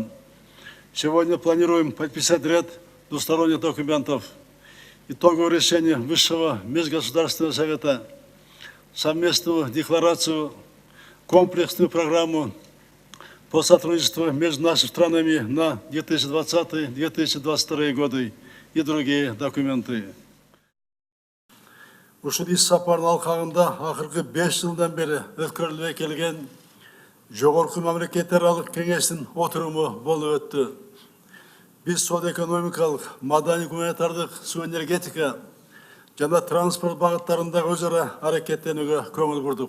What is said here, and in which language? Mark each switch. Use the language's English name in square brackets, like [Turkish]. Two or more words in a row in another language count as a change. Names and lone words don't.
[Russian] Сегодня планируем подписать ряд двусторонних документов, итоговое решение Высшего межгосударственного совета, совместную декларацию, комплексную программу по сотрудничеству между нашими странами на 2020-2022 годы и другие документы. [Kyrgyz] Ушул иш сапардын алкагында акыркы 5 жылдан бери өткөрүлбөй келген жогорку мамлекеттер аралык кеңештин отуруму болуп өттү. Биз соода-экономикалык, маданий-гуманитардык, суу-энергетика жана транспорт багыттарындагы өз ара аракеттенүүгө көңүл бурдук.